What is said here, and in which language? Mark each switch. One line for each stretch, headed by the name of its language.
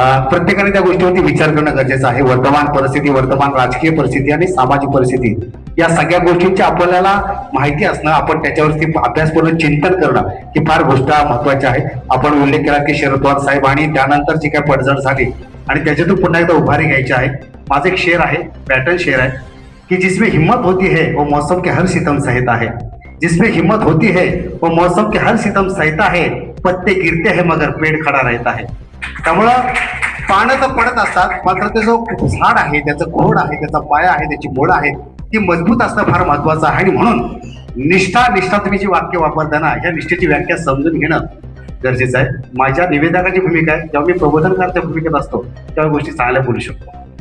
Marathi: प्रत्येकाने त्या गोष्टीवरती विचार करणं गरजेचं आहे. वर्तमान परिस्थिती, वर्तमान राजकीय परिस्थिती आणि सामाजिक परिस्थिती या सगळ्या गोष्टींची आपल्याला माहिती असणं, आपण त्याच्यावरती अभ्यासपूर्ण चिंतन करणं ही फार गोष्ट महत्वाची आहे. आपण उल्लेख केला की शरद पवार साहेब आणि त्यानंतर जी काय पडझड झाली आणि त्याच्यातून पुन्हा एकदा उभारी घ्यायची आहे. माझं एक शेर आहे,
Hindi: पॅटर्न शेर आहे कि जिसमें हिम्मत होती है वो मौसम के हर सितम सहता है, जिसमें हिम्मत होती है वो मौसम के हर सितम सहता है, पत्ते गिरते हैं मगर पेड़ खड़ा रहता है.
Marathi: त्यामुळं पानं तर पडत असतात, मात्र ते जो झाड आहे, त्याचं खोड आहे, त्याचा पाया आहे, त्याची मोड आहे, ती मजबूत असणं फार महत्वाचं आहे. आणि म्हणून निष्ठा तुम्ही जी वाक्य वापरताना ह्या निष्ठेची व्याख्या समजून घेणं गरजेचं आहे. माझ्या निवेदकाची भूमिका आहे, जेव्हा मी प्रबोधनकारच्या भूमिकेत असतो तेव्हा गोष्टी चांगल्या बोलू शकतो.